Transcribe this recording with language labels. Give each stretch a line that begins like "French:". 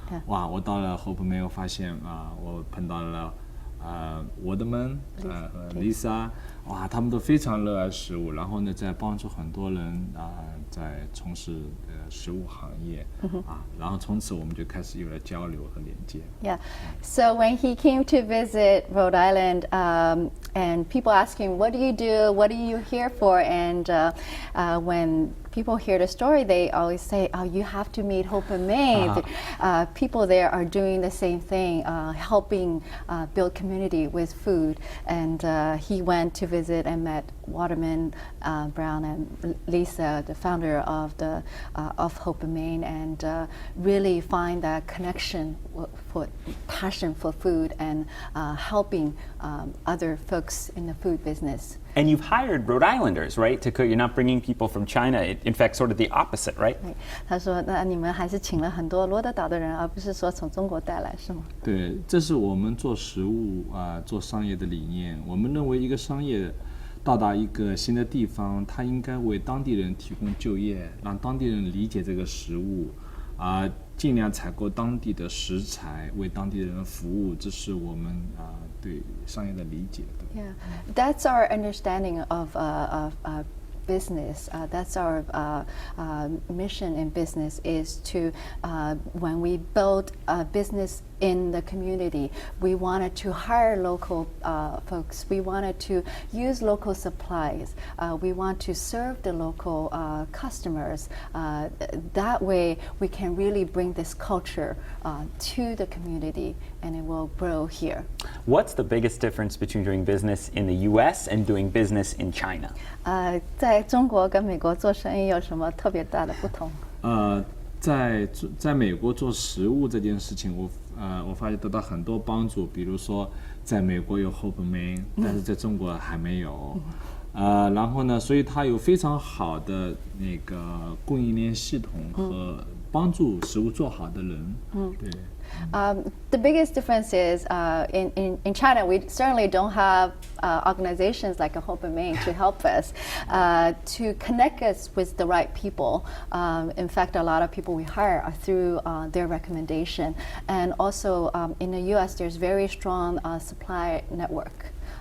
Chinese: 哇，我到了 Hope 没有发现我碰到了Woodman 和 Lisa， 哇，他们都非常热爱食物，然后呢，在帮助很多人在从事食物行业然后从此我们就开始有了交流和连接。
English: Yeah, so when he came to visit Rhode Island, and people ask him, "What do you do? What are you here for?" And when people hear the story, they always say, "Oh, you have to meet Hope and Main." People there are doing the same thing, helping build community with food. And he went to visit and met Waterman Brown and Lisa, the founder of Hope and Main, and really find that connection for passion for food and helping other folks in the food business. And you've hired Rhode Islanders, right? To cook. You're not bringing people from China. In fact, sort of the opposite, right?
Chinese: 他说：“那你们还是请了很多罗德岛的人，而不是说从中国带来，是吗？” 对，这是我们做食物做商业的理念。我们认为一个商业到达一个新的地方，他应该为当地人提供就业，让当地人理解这个食物，尽量采购当地的食材，为当地人服务，这是我们对商业的理解。
English: Yeah, that's our understanding of business. That's our mission in business is to, when we build a business in the community, we wanted to hire local folks. We wanted to use local supplies. We want to serve the local customers. That way, we can really bring this culture to the community, and it will grow here. What's the biggest difference between doing business in the U.S. and doing business in China?
Chinese: 在中国跟美国做生意有什么特别大的不同？在美国做食物这件事情，我发现得到很多帮助。比如说，在美国有 Hope Man， 但是在中国还没有。然后呢，所以它有非常好的那个供应链系统和帮助食物做好的人。对。
English: The biggest difference is in China, we certainly don't have organizations like a Hope and Main to help us, to connect us with the right people. In fact, a lot of people we hire are through their recommendation. And also in the US, there's very strong supply network.